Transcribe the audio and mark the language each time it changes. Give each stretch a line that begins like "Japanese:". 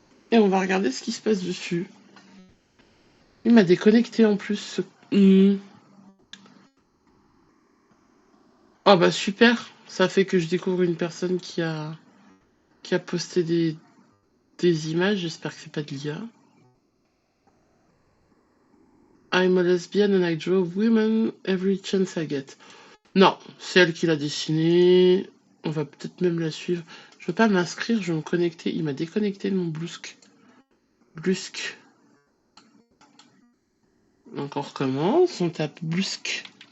French: Et on va regarder ce qui se passe dessus. Il m'a déconnecté en plus. Oh bah super. Ça fait que je découvre une personne qui a posté des images. J'espère que c'est pas de l'IA.
English: I'm a lesbian and I draw women every chance I get.
French: Non, c'est elle qui l'a dessiné. On va peut-être même la suivre. Je veux pas m'inscrire, je vais me connecter. Il m'a déconnecté de mon Blusque. Blusque. Donc on recommence, on tape Blusque.